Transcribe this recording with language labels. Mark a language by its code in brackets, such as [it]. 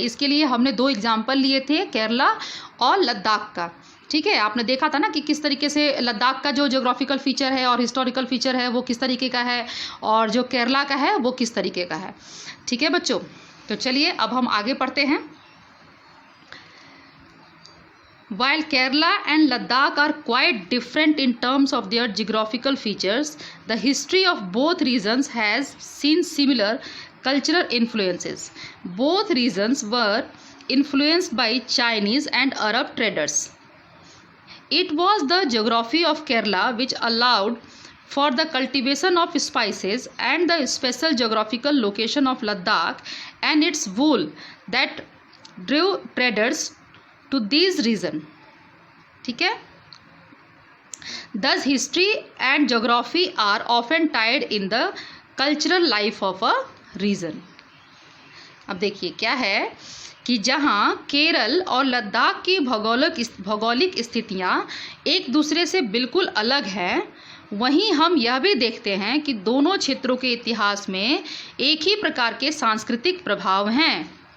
[hi] इसके लिए हमने दो एग्जाम्पल लिए थे, केरला और लद्दाख का। ठीक है, आपने देखा था ना कि किस तरीके से लद्दाख का जो ज्योग्राफिकल फीचर है और हिस्टोरिकल फीचर है वो किस तरीके का है, और जो केरला का है वो किस तरीके का है। ठीक है बच्चों, तो चलिए अब हम आगे पढ़ते हैं। [en] While Kerala and Ladakh are quite different in terms of their geographical features, the history of both regions has seen similar cultural influences. Both regions were influenced by Chinese and Arab traders. It was the geography of Kerala which allowed for the cultivation of spices, and the special geographical location of Ladakh and its wool that drew traders to these region. [hi] ठीक है, [en] thus history and geography are often tied in the cultural life of a region. [hi] अब देखिए क्या है कि जहाँ केरल और लद्दाख की भौगोलिक स्थितियाँ एक दूसरे से बिल्कुल अलग हैं, वहीं हम यह भी देखते हैं कि दोनों क्षेत्रों के इतिहास में एक ही प्रकार के सांस्कृतिक प्रभाव हैं।